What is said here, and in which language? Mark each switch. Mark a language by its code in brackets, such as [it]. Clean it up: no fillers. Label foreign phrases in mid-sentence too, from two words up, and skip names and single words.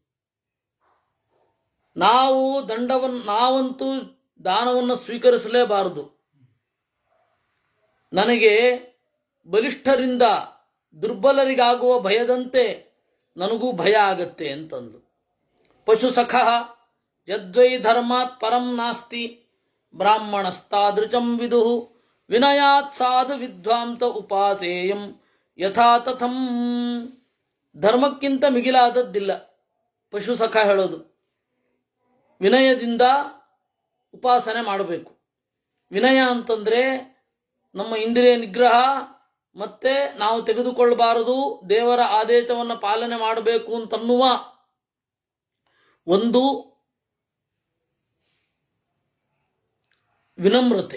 [kn] ನಾವಂತೂ ದಾನವನ್ನು ಸ್ವೀಕರಿಸಲೇಬಾರದು. ನನಗೆ ಬಲಿಷ್ಠರಿಂದ ದುರ್ಬಲರಿಗಾಗುವ ಭಯದಂತೆ ನನಗೂ ಭಯ ಆಗತ್ತೆ ಅಂತಂದು. [sa] ಪಶುಸಖ ಯದ್ವೈ ಧರ್ಮಾತ್ ಪರಂ ನಾಸ್ತಿ ಬ್ರಾಹ್ಮಣಸ್ತಾದೃಚಂ ವಿದುಃ ವಿನಯಾತ್ ಸಾಧು ವಿದ್ವಾಂತ ಉಪಾಸೇಯಂ ಯಥಾ ತಥಂ. [kn] ಧರ್ಮಕ್ಕಿಂತ ಮಿಗಿಲಾದದ್ದಿಲ್ಲ ಪಶುಸಖ ಹೇಳೋದು. ವಿನಯದಿಂದ ಉಪಾಸನೆ ಮಾಡಬೇಕು. ವಿನಯ ಅಂತಂದರೆ ನಮ್ಮ ಇಂದ್ರಿಯ ನಿಗ್ರಹ, ಮತ್ತೆ ನಾವು ತೆಗೆದುಕೊಳ್ಳಬಾರದು, ದೇವರ ಆದೇಶವನ್ನು ಪಾಲನೆ ಮಾಡಬೇಕು ಅಂತನ್ನುವ ಒಂದು ವಿನಮ್ರತೆ.